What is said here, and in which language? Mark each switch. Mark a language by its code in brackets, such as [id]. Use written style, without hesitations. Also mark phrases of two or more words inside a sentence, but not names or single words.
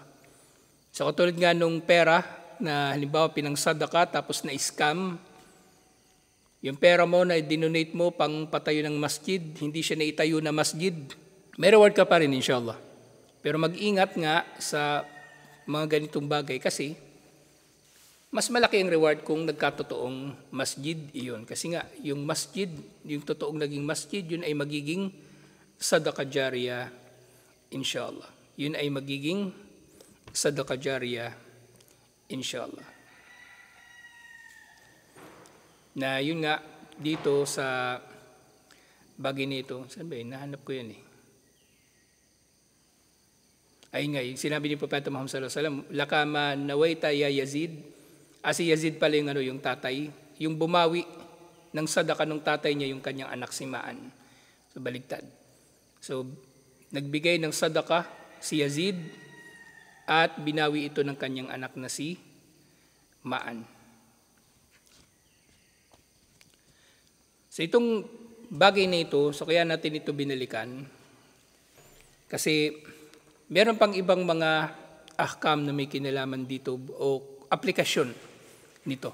[tl] So katulad nga nung pera na halimbawa pinang-sadaka tapos na-scam, yung pera mo na dinonate mo pang patayo ng masjid, hindi siya naitayo na masjid, may reward ka pa rin inshallah. Pero mag-ingat nga sa mga ganitong bagay kasi mas malaki ang reward kung nagkatotoong masjid iyon. Kasi nga, yung masjid, yung totoong naging masjid, yun ay magiging [ar] صدقة جارية, [tl] inshallah. Yun ay magiging [ar] صدقة جارية, [tl] inshallah. Na yun nga, dito sa bagay nito, saan ba yun? Nahanap ko yan eh. Ayun nga, yung sinabi ni Propeta Muhammad [ar] صلى الله عليه وسلم, لك ما نويت يا يزيد, [tl] si Yazid pala yung tatay, yung bumawi ng sadaka ng tatay niya yung kanyang anak si Ma'an. So baligtad. So nagbigay ng sadaka si Yazid at binawi ito ng kanyang anak na si Ma'an. So itong bagay na ito, so kaya natin ito binalikan kasi meron pang ibang mga ahkam na may kinalaman dito o aplikasyon nito.